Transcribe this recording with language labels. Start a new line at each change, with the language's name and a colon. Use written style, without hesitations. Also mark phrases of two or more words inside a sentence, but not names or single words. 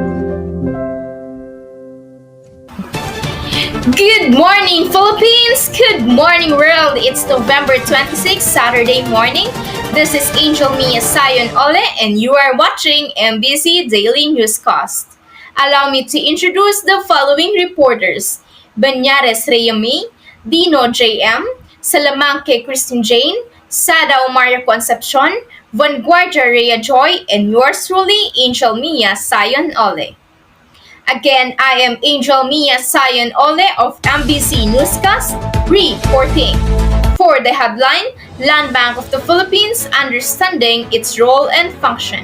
English: Good morning, Philippines! Good morning, world! It's November 26, Saturday morning. This is Angel Mia Sayon Ole, and you are watching MBC Daily Newscast. Allow me to introduce the following reporters: Banyares Rhea May, Dino J.M., Salamanque Christine Jane, Sada Omaria Concepcion, Vanguardia Rhea Joy, and yours truly, Angel Mia Sayon Ole. Again, I am Angel Mia Sayon Ole of MBC Newscast, reporting. For the headline, Landbank of the Philippines understanding its role and function.